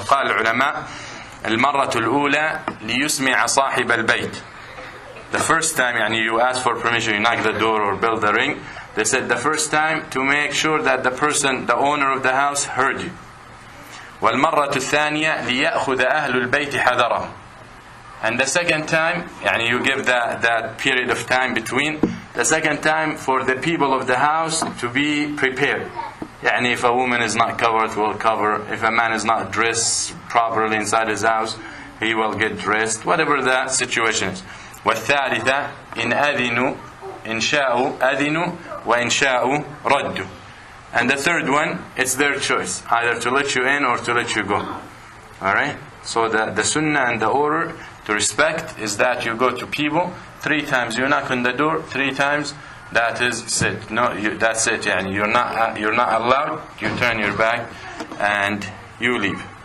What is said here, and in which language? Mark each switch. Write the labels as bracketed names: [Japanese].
[Arabic] قال العلماء: المرة الأولى ليسمع صاحب البيت. [English] The first time, you ask for permission, you knock the door or bell the ring. They said the first time to make sure that the person, the owner of the house, heard you. [Arabic] وَالْمَرَّةُ الثَّانِيَةِ لِيَأْخُذَ أَهْلُ الْبَيْتِ حَذَرَهُ. [English] And the second time, you give that period of time between. The second time for the people of the house to be prepared. Yani if a woman is not covered, will cover. If a man is not dressed properly inside his house, he will get dressed. Whatever the situation is. [Arabic] والثالثة إن أذنوا إن شاءوا أذنوا وإن شاءوا ردوا. [English] And the third one, it's their choice, either to let you in or to let you go. Alright? So the sunnah and the order to respect is that you go to people 3 times, you knock on the door 3 times, that is sit. No, that's it. Yani you're not allowed. You turn your back and you leave.